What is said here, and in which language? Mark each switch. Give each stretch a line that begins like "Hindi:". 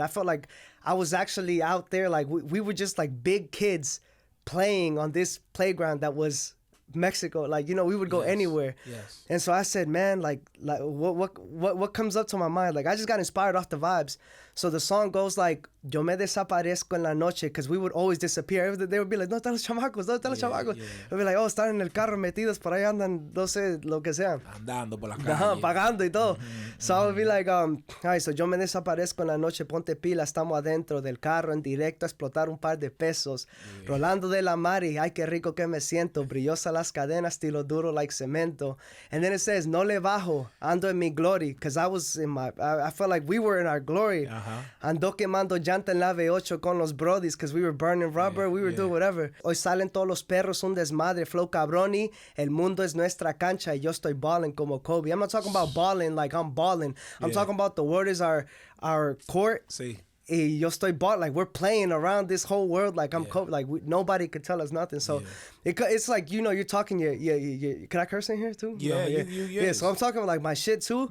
English: I felt like I was actually out there. Like, we were just like big kids playing on this playground that was Mexico. Like, we would go anywhere. Yes. And so I said, man, like what comes up to my mind? Like, I just got inspired off the vibes. So the song goes like,
Spanish: yo me desaparezco en la noche,
English: because we would always disappear. They would be like,
Spanish: no están los chamacos, no están los chamacos.
English: We'd be like, oh,
Spanish: están en el carro metidos, por ahí andan, no sé, lo que sea. Andando por la calle. Pagando y todo.
English: So I would be like, all right, so
Spanish: yo me desaparezco en la noche, ponte pila, estamos adentro del carro en directo a explotar un par de pesos. Rolando de la mari, ay, qué rico que me siento, brillosa las cadenas, estilo duro like cemento.
English: And then it says,
Spanish: no le bajo, ando en mi
English: glory, because I was in I felt like we were in our glory.
Spanish: Ando quemando llanta en la V8 con los brodies,
English: because we were burning rubber, we were doing whatever.
Spanish: Hoy salen todos los perros, un desmadre, flow cabroni, el mundo es nuestra cancha, y yo estoy balling como Kobe.
English: I'm not talking about balling like I'm balling. I'm talking about the word is our court.
Spanish: Sí. Y yo estoy
English: balling, like we're playing around this whole world like I'm Kobe. Like nobody could tell us nothing. So it's like, you're talking can I curse in here too? Yeah, yeah. So I'm talking about like my shit too.